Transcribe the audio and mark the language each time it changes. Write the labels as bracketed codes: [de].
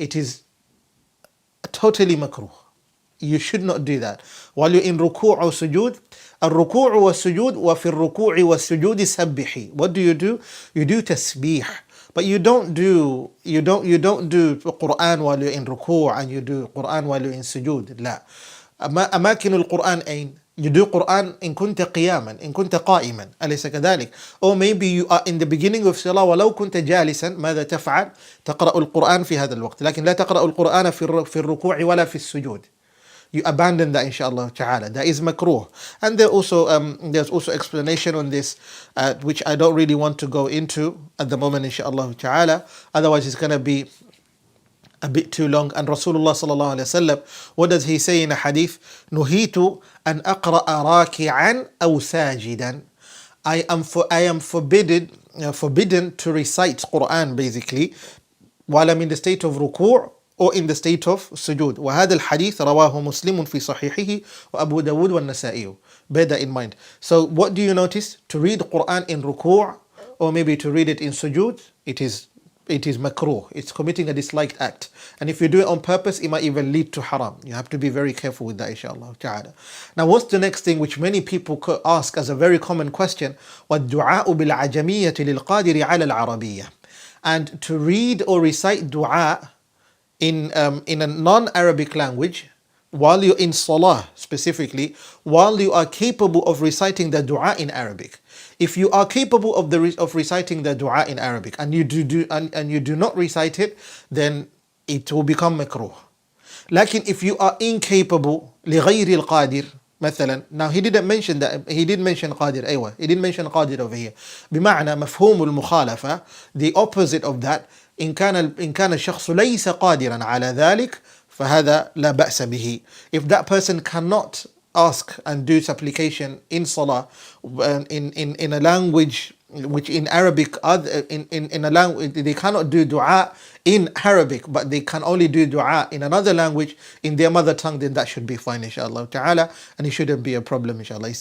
[en] It is totally makruh. You should not do that. While you're in ruku' or sujood, [ar] الركوع والسجود وفي الركوع والسجود سبحي. [en] What do? You do tasbih. But you don't do Quran while you're in ruku' and you do Quran while you're in sujood. [ar] لا. أماكن القرآن أين؟ [en] You do Quran [ar] إن كنت قياما إن كنت قائما أليس كذلك؟ [en] Or maybe you are in the beginning of salah [ar] ولو كنت جالسا ماذا تفعل؟ تقرأ القرآن في هذا الوقت، لكن لا تقرأ القرآن في الركوع ولا في السجود. [en] You abandon that, inshaAllah ta'ala. That is makruh. And there's also explanation on this, which I don't really want to go into at the moment, inshaAllah ta'ala. Otherwise it's going to be a bit too long. And Rasulullah sallallahu alaihi wasallam, what does he say in a hadith? [ar] Nuhitu an aqra'a raki'an aw sajidan. [en] I am forbidden to recite Quran, basically, while I'm in the state of ruku' or in the state of sujood. [ar] وهذا الحديث رواه مسلم في صحيحه وأبو داود والنسائي. [en] Bear that in mind. So what do you notice? To read Quran in ruku' or maybe to read it in sujood, it is makruh. It's committing a disliked act. And if you do it on purpose, it might even lead to haram. You have to be very careful with that, inshaAllah ta'ala. Now what's the next thing which many people could ask as a very common question? [ar] وَالدُّعَاءُ بِالْعَجَمِيَّةِ لِلْقَادِرِ عَلَى الْعَرَبِيَّةِ. [en] And to read or recite dua in a non-Arabic language, while you're in salah specifically, while you are capable of reciting the dua in Arabic. If you are capable of reciting the dua in Arabic and you do not recite it, then it will become makruh. Lakin if you are incapable, [ar] لغير القادر مثلا, [en] now he didn't mention that, he did mention qadir, أيوة, he didn't mention qadir over here. [ar] بمعنى مفهوم المخالفة, [en] the opposite of that, [ar] إن كان الشخص ليس قادرا على ذلك فهذا لا بأس به. [en] If that person cannot ask and do supplication in salah in a language which in Arabic, in a language they cannot do dua in Arabic, but they can only do dua in another language in their mother tongue, then that should be fine, inshaAllah ta'ala, and it shouldn't be a problem, inshaAllah.